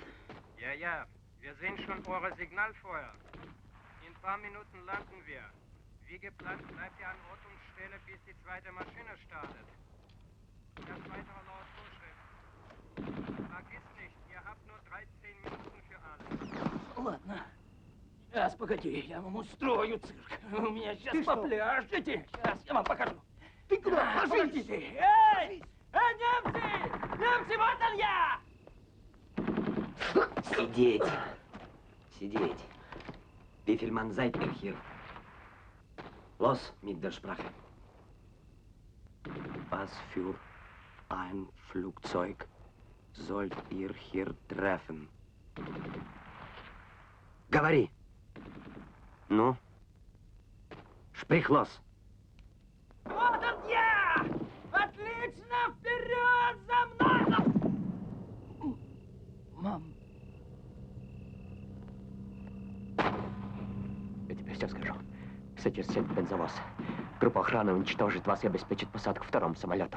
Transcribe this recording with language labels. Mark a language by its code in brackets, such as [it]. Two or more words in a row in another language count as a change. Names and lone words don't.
[de] Ja, ja, wir sehen schon eure Signalfeuer. In ein paar Minuten landen wir. Wie geplant bleibt ihr an Ort und Stelle, bis die zweite Maschine startet. Das weitere laut Vorschrift. Vergisst nicht, ihr habt nur 13 Minuten für alles. [ru] Ладно. Сейчас, погоди, я вам устрою цирк. У меня сейчас Ты что? попляшете. Сейчас я вам покажу. Ты куда? Подождите. Эй! Немцы! Немцы, вот он я! Сидеть. Сидеть. [de] Wie viel Mann seid ihr hier? Los mit der Sprache. Was für ein Flugzeug sollt ihr hier treffen? [ru] Говори. Ну? [de] Sprich los. [ru] Вот он я! Отлично! Вперед! За мной! Мам. Я тебе все скажу. Содержит бензовоз. Группа охраны уничтожит вас и обеспечит посадку второму самолету.